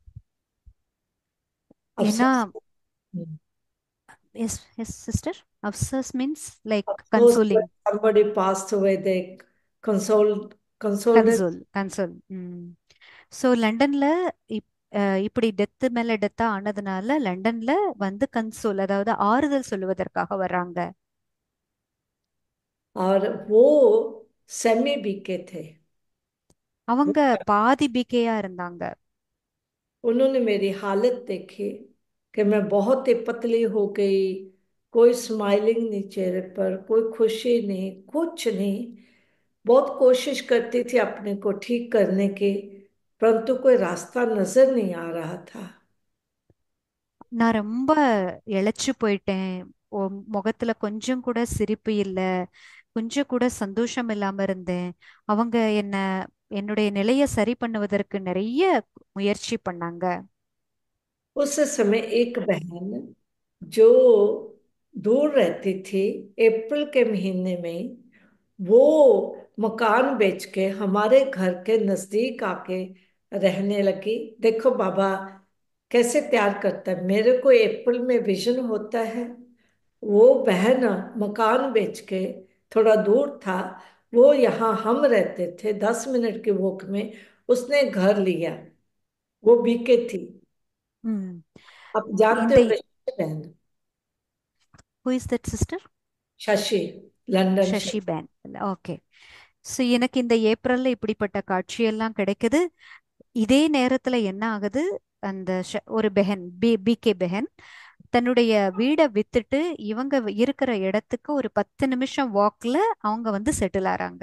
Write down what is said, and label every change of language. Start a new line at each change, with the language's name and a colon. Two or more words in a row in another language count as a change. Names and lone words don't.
Tamil: ஏன்னா,
Hindi: अफसोस,
English: yes yes sister, afsos means like अफसोस when கன்சோலிங். somebody passed away, they consoled it. console console.
Tamil: ஸோ லண்டன்ல இப் இப்படி டெத்து மேல டெத்தா ஆனதுனால லண்டன்ல வந்து கன்சோல், அதாவது ஆறுதல் சொல்லுவதற்காக வர்றாங்க.
Hindi: और वो सेमी बीके थे।
Tamil: அவங்க பாதி பிகேயா இருந்தாங்க.
Hindi: उन्होंने मेरी हालत देखी कि मैं बहुत ही पतली हो गई। कोई स्माइलिंग नहीं चेहरे पर, कोई खुशी नहीं, कुछ नहीं। बहुत कोशिश करती थी अपने को ठीक करने की, परंतु कोई रास्ता नजर नहीं आ रहा था।
Tamil: நான் ரொம்ப இளைச்சு போயிட்டேன். முகத்துல கொஞ்சம் கூட சிரிப்பு இல்ல. கொஞ்சம் கூட சந்தோஷம் இல்லாம இருந்தேன். அவங்க என்ன என்னுடைய நிலைய சரி பண்ணுவதற்கு நிறைய முயற்சி பண்ணாங்க.
Hindi: उस समय एक बहन जो दूर रहती थी, अप्रैल के महीने में वो मकान बेच के हमारे घर के नजदीक आके रहने लगी। देखो बाबा कैसे प्यार करता है, मेरे को अप्रैल में विजन होता है। वो बहन मकान बेच के, थोड़ा दूर था, वो यहाँ हम रहते थे 10 मिनट के वॉक में, उसने घर लिया। वो बीके थी। ம். आप जानते
Tamil: இந்த
Hindi: हो शशि बहन?
English: who is that sister?
Hindi: शशि, लंदन
Tamil: சசி
Hindi: शशि।
English: fine. okay.
Tamil: ஸோ எனக்கு இந்த ஏப்ரல்ல இப்படிப்பட்ட காட்சியெல்லாம் கிடைக்குது. இதே நேரத்துல என்ன ஆகுது? அந்த ஒரு பெஹன் பிகே பெஹன் தன்னுடைய வீடை வித்துட்டு இவங்க இருக்கிற இடத்துக்கு ஒரு 10 நிமிஷம் வாக்ல அவங்க வந்து செட்டில் ஆறாங்க.